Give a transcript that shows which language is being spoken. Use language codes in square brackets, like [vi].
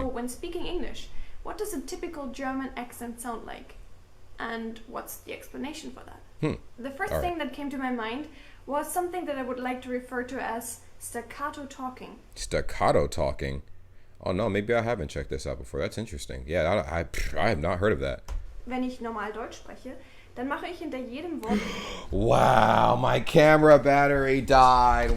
[en] So when speaking English, what does a typical German accent sound like? And what's the explanation for that? The first thing that came to my mind was something that I would like to refer to as staccato talking. Staccato talking? Oh no, maybe I haven't checked this out before. That's interesting. Yeah, I have not heard of that. [de] Wenn ich normal Deutsch spreche, dann mache ich hinter jedem Wort... [en] Wow, my camera battery died.